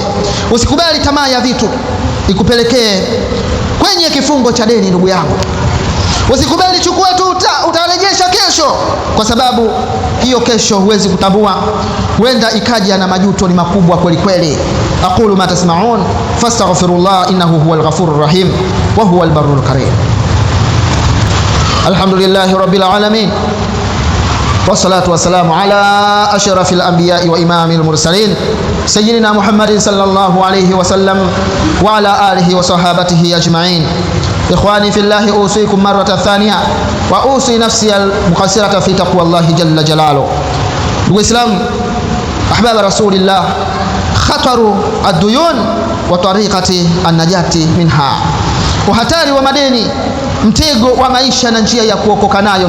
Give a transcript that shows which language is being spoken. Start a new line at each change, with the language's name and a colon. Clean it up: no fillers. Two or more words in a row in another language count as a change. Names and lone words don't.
Swahili: Usikubali tamaa ya vitu ikupelekee kwenye kifungo cha deni, ndugu yangu. Usikubali chukua tu utarejesha kesho, kwa sababu hiyo kesho huwezi kutambua, huenda ikaja na majuto ni makubwa kweli kweli.
Arabic: أقول ما تسمعون فاستغفر الله إنه هو الغفور الرحيم وهو البر الكريم. الحمد لله رب العالمين، والصلاة والسلام على أشرف الأنبياء وإمام المرسلين سيدنا محمد صلى الله عليه وسلم وعلى آله وصحابته أجمعين. إخواني في الله، أوصيكم مرة ثانية وأوصي نفسي المقصرة في تقوى الله جل جلاله.
Swahili: Ndugu Islam,
Arabic: أحباب رسول الله، خطر الديون وطريقة النجاة منها,
Swahili: uhatari wa madeni, mtego wa maisha na njia ya kuokoka nayo.